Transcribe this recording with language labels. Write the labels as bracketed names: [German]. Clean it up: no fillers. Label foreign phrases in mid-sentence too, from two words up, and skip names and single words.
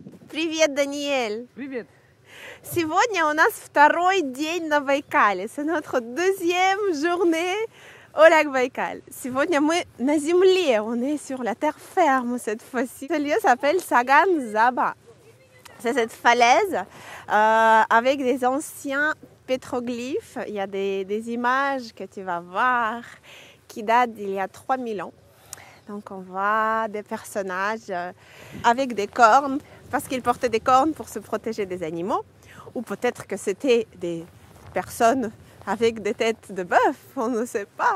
[Russian] Привет, Даниэль! Привет! Сегодня у нас второй день на Байкале. [French] C'est notre deuxième journée au lac Baïkal. [Russian] Сегодня мы на земле, [French] on est sur la terre ferme cette fois-ci. Ce lieu s'appelle Sagan Zaba. C'est cette falaise avec des anciens pétroglyphes. Il y a des images que tu vas voir qui datent d'il y a 3000 ans. Donc on voit des personnages avec des cornes, parce qu'ils portaient des cornes pour se protéger des animaux, ou peut-être que c'était des personnes avec des têtes de bœuf, on ne sait pas.